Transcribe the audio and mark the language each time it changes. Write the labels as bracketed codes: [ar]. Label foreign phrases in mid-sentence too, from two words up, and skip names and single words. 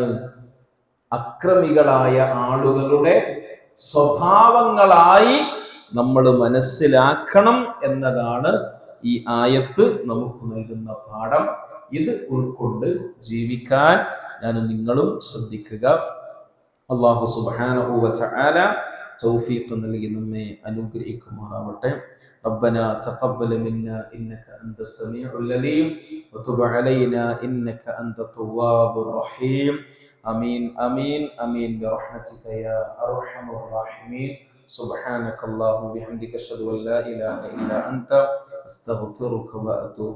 [ml] അക്രമികളായ ആളുകളുടെ സ്വഭാവങ്ങളായി നമ്മൾ മനസ്സിലാക്കണം എന്നതാണ് ഈ ആയത്ത് നമുക്ക് നൽകുന്ന പാഠം. ഇത് ഉൾക്കൊണ്ട് ജീവിക്കാൻ ഞാനും നിങ്ങളും ശ്രദ്ധിക്കുക. [ar] الله سبحانه وتعالى [ml] തൗഫീഖ് നൽകി നമ്മെ അനുഗ്രഹിക്കുമാറാവട്ടെ. [ar] ربنا تقبل منا إنك أنت السميع العليم وتب علينا إنك أنت التواب الرحيم. آمين آمين آمين برحمتك يا أرحم الراحمين. سبحانك اللهم وبحمدك أشهد أن لا إله إلا أنت أستغفرك وأتوب إليك.